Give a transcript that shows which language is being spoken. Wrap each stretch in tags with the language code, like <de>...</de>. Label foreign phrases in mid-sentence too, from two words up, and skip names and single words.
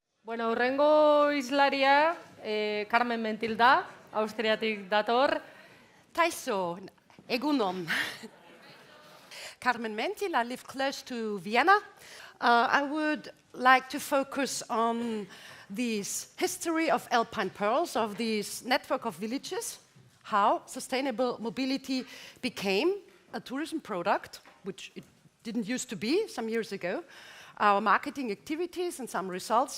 <eu>Bueno, hurrengo izlaria, Carmen Mentil da, Austriatik dator. Taiso, egunon. Carmen Mentil,</eu> <en>I live close to Vienna. I would like to focus on this history of Alpine Pearls, of this network of villages, how sustainable mobility became a tourism product, which it didn't used to be some years ago, our marketing activities and some results.</en>